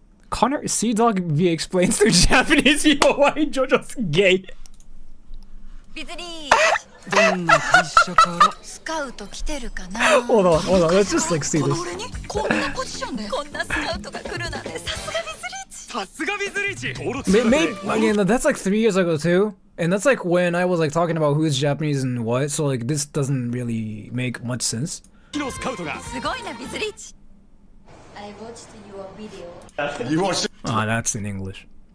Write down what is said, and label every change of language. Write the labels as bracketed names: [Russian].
[English] Connor Sea-Dog V explains to Japanese people why JoJo's gay. [Japanese] ビズリーどんな会社からスカウト来てるかな [English] Hold on, let's just like see [Japanese] この [English] this. [Japanese] 俺にこんなポジションでこんなスカウトが来るなんてさすがビズリーチさすがビズリーチ登録 [English] Maybe again, that's like 3 years ago too, and that's like when I was like talking about who's Japanese and what. So like this doesn't really make much sense. [Japanese] すごいなビズリーチ [English] I watched your video You watched it? Ah, that's in English.